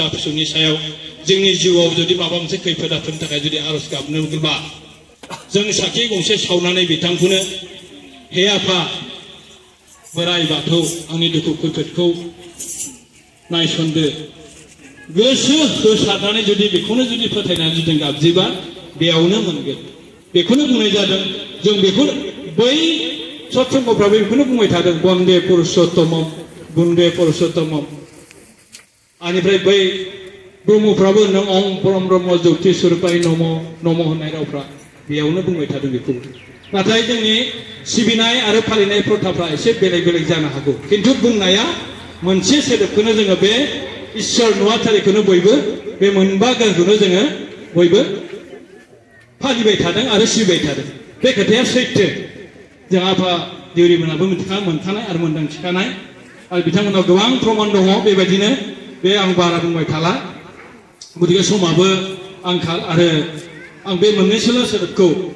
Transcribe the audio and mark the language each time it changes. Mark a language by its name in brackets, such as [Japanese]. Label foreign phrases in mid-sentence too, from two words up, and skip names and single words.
[Bodo] फिसौनि सायाव जोंनि जिउआव जुदि माबा मोनसे खैफोद आफोदनि थाखाय जुदि आरज गाबनोब्ला जों साखि गंसे सावनानै बिथांखौनो हे आफा बोराय बाथौ आंनि दुखु खैफोदखौ नायसनदो गोसो होसारनानै जुदि बेखौनो जुदि फोथायनानै जुदि गाबज्रिबा बेयावनो मोनगोन बेखौनो बुंनाय जादों जों बेखौ बै सत्संगफ्राबो बेखौनो बुंबाय थादों [Sanskrit] बन्दे पुरुषोत्तमम बन्दे पुरुषोत्तमम [Bodo] आनिफ्राय बै ब्रह्मफ्राबो नों [Sanskrit] अं परम ब्रह्म ज्योति स्वरूपाय नम [Bodo] होननाय रावफ्रा बेयावनो बुंबाय थादों बेखौ नाथाय जोंनि सिबिनाय आरो फालिनाय प्रथाफ्रा एसे बेलेग बेलेग जानो हागौ किन्तु बुंनाया मोनसे सोदोबखौनो जोङो बे इसोर नुवाथारिखौनो बयबो बे मोनबा गानखौनो जोङो बयबो फालिबाय थादों आरो सिबिबाय थादों बे खोथाया सैथो जों आफा देउरिमोनाबो मोनखानाय आरो मोनदांथिखानाय आरो बिथांमोनाव गोबां प्रमाण दङ बेबायदिनो बे आं बारा बुंबाय थाला गतिके समाबो आंखाल आरो आं बे मोननैसोल' सोदोबखौ